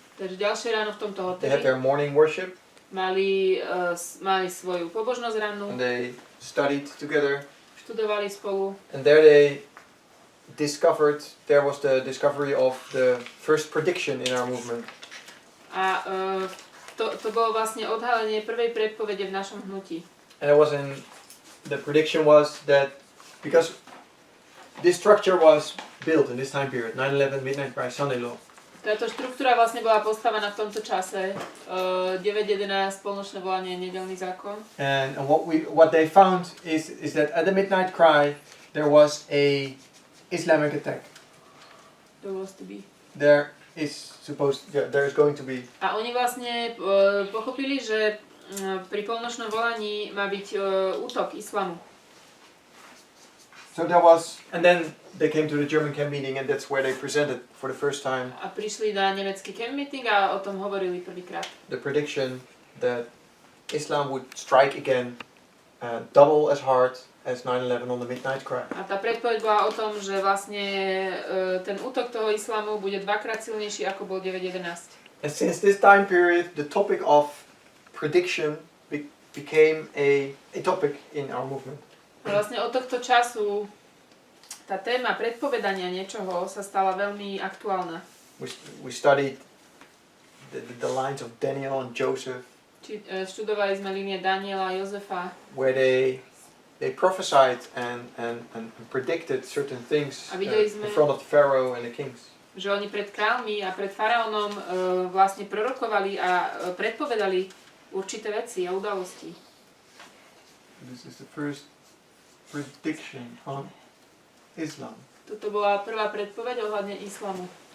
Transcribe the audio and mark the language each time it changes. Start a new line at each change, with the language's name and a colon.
Slovak: Takže ďalšie ráno v tomto
English: they had their morning worship,
Slovak: mali svoju pobožnosť rannú,
English: and they studied together,
Slovak: študovali spolu
English: and there they discovered, there was the discovery of the first prediction in our movement.
Slovak: a to bolo vlastne odhalenie prvej predpovede v našom hnutí.
English: And it was the prediction was that because this structure was built in this time period, 9/11, Midnight Cry, Sunday Law.
Slovak: Táto štruktúra vlastne bola postavená v tomto čase, 9.11, polnočné volanie, nedeľný zákon.
English: And what they found is that at the Midnight Cry there was a Islamic attack. There was to be. There is going to be.
Slovak: A oni vlastne pochopili, že pri polnočnom volaní má byť útok islamu.
English: So there was, and then they came to the German camp meeting, and that's where they presented for the first time
Slovak: A prišli na nemecký camp meeting a o tom hovorili prvýkrát.
English: the prediction that Islam would strike again, double as hard as 9/11 on the Midnight Cry.
Slovak: A tá predpoveď bola o tom, že vlastne ten útok toho islamu bude dvakrát silnejší ako bol 9.11.
English: And since this time period, the topic of prediction became a topic in our movement.
Slovak: A vlastne od tohto času tá téma predpovedania niečoho sa stala veľmi aktuálna.
English: We studied the lines of Daniel and Joseph,
Slovak: Študovali sme línie Daniela a Jozefa,
English: where they prophesied and predicted certain things
Slovak: A videli sme-
English: front of the Pharaoh and the kings.
Slovak: že oni pred kráľmi a pred faraónom vlastne prorokovali a predpovedali určité veci a udalosti.
English: This is the first prediction on Islam.
Slovak: Toto bola prvá predpoveď ohľadne islamu.